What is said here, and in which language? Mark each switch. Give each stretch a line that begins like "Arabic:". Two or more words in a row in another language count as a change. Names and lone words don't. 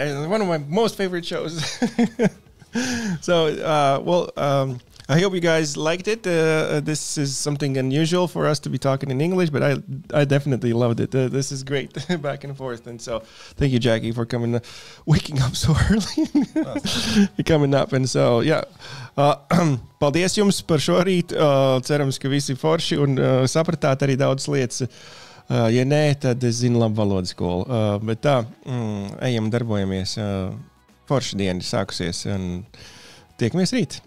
English: One of my most favorite shows. So, I hope you guys liked it. This is something unusual for us to be talking in English, but I definitely loved it. This is great, back and forth. And so thank you, Jackie, for waking up so early. Coming up. And so, yeah.
Latvian: Paldies jums par šo rītu. Cerams, ka visi forši un sapratāt arī daudz lietas. Ja nē, tad es zinu labu valodas skolu. Bet tā, ejam, darbojamies. Forša diena sākusies un tiekamies rīt.